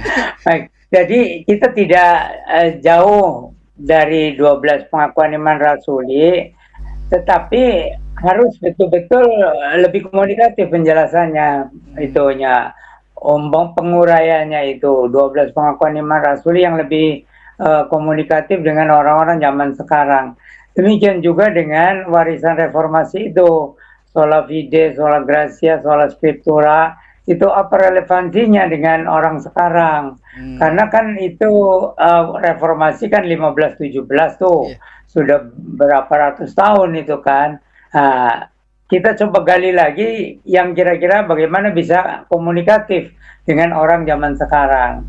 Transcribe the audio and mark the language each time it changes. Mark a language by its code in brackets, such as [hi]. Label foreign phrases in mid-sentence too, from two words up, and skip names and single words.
[id] Baik, jadi kita tidak jauh dari 12 pengakuan iman rasuli, tetapi harus betul-betul lebih komunikatif penjelasannya, itunya, penguraiannya itu 12 pengakuan iman rasuli yang lebih komunikatif dengan orang-orang zaman sekarang. Demikian juga dengan warisan reformasi itu, [la] sola fide, sola gratia, sola scriptura, [id] itu apa relevansinya dengan orang sekarang? Karena kan itu reformasi kan 1517 tuh, Iya. sudah berapa ratus tahun itu kan. Kita coba gali lagi yang kira-kira bagaimana bisa komunikatif dengan orang zaman sekarang.